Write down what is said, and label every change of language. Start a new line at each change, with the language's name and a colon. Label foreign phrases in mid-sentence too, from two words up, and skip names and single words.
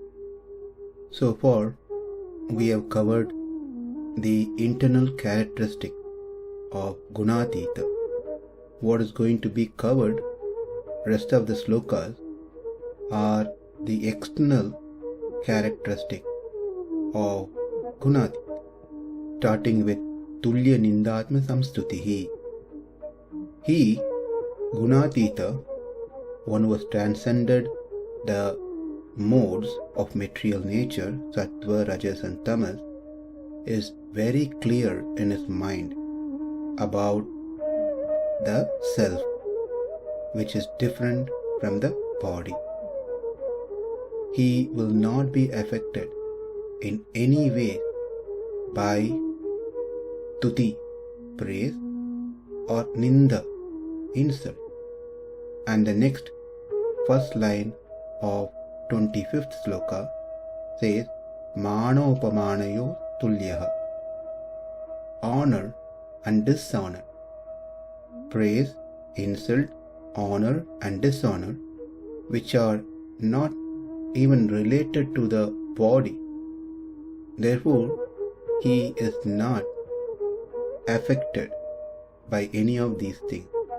English: So far, we have covered the internal characteristic of guṇātītaḥ. What is going to be covered, rest of the slokas, are the external characteristic of guṇātītaḥ, starting with tulya-nindātma-saṁstutiḥ. He, guṇātītaḥ, one who has transcended the modes of material nature, sattva, rajas and tamas, is very clear in his mind about the self, which is different from the body. He will not be affected in any way by tuti, praise, or ninda, insult. And the next first line of 25th sloka says
Sanskrit: मानापमानयोस् तुल्य,
English: honor and dishonor, praise, insult, honor and dishonor, which are not even related to the body. Therefore, he is not affected by any of these things.